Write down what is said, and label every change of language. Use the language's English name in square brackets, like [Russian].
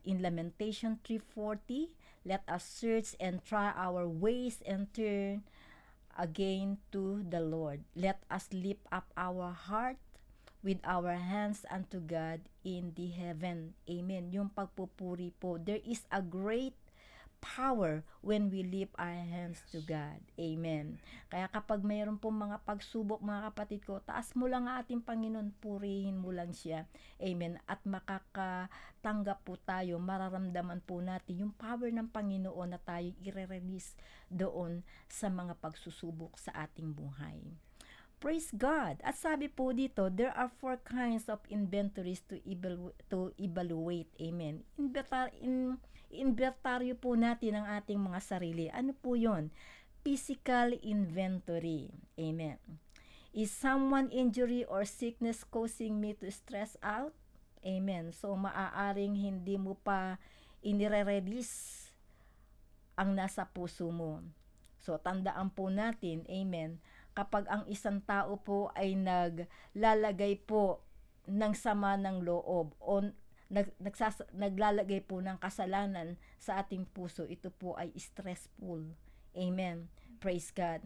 [English] In Lamentation 3:40, let us search and try our ways and turn again to the Lord. Let us lift up our heart with our hands unto God in the heaven. Amen. [Filipino] Yung pagpupuri po, [English] there is a great power when we lift our hands to God. Amen. [Filipino] Kaya kapag mayroon po mga pagsubok, mga kapatid ko, taas mo lang ang ating Panginoon, purihin mo lang siya. Amen. At makakatanggap po tayo, mararamdaman po natin yung power ng Panginoon na tayo i-release doon sa mga pagsusubok sa ating buhay. [English] Praise God. [Filipino] At sabi po dito, [English] there are 4 kinds of inventories to evaluate. Amen. [Filipino] Inventaryo po natin ang ating mga sarili. Ano po yon? Physical inventory. Amen. [English] Is someone injury or sickness causing me to stress out? Amen. [Filipino] So, maaaring hindi mo pa inire-release ang nasa puso mo. So, tandaan po natin, amen, kapag ang isang tao po ay naglalagay po ng sama ng loob o naglalagay po ng kasalanan sa ating puso, ito po ay stressful. Amen. [English] Praise God.